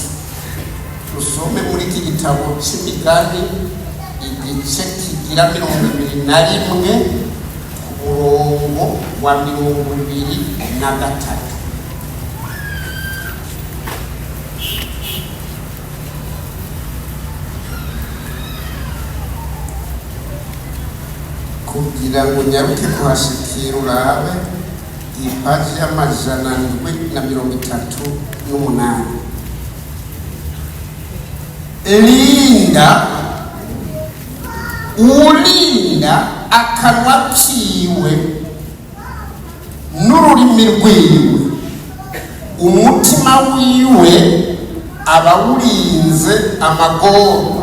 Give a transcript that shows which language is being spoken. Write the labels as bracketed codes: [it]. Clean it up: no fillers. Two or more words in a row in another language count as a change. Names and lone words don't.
[rn] Usome muri iki gitabo cy'imigani igice kigira 21 umurongo wa 23. Kugira ngo nyaruke kuhashikira urabe ipaji y'amajana 738. Linda uwurinda akanwa kiwe n'ururimi rwiwe, umutima wiwe aba awurinze amagorwa.